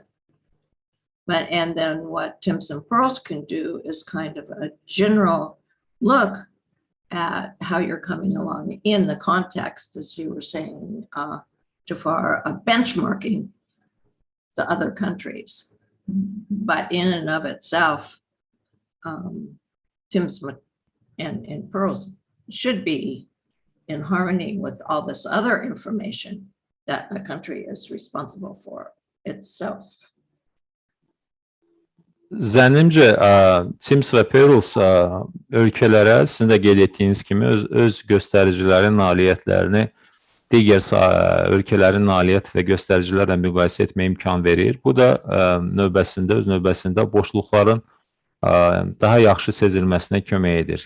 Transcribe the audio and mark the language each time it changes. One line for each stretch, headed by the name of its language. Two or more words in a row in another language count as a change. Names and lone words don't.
English: And then what TIMSS and PIRLS can do is kind of a general look at how you're coming along in the context, as you were saying, Jafar, of benchmarking the other countries. But in and of itself, TIMSS and PIRLS should be in harmony with all this other information that a country is responsible for itself.
Azerbaijani: Zənnimcə, TIMSS və PIRLS ölkələrə sizin də qeyd etdiyiniz kimi öz göstəricilərin nailiyyətlərini digər ölkələrin nailiyyət və göstəricilərlə müqayisə etməyə imkan verir. Bu da öz növbəsində boşluqların daha yaxşı sezilməsinə kömək edir.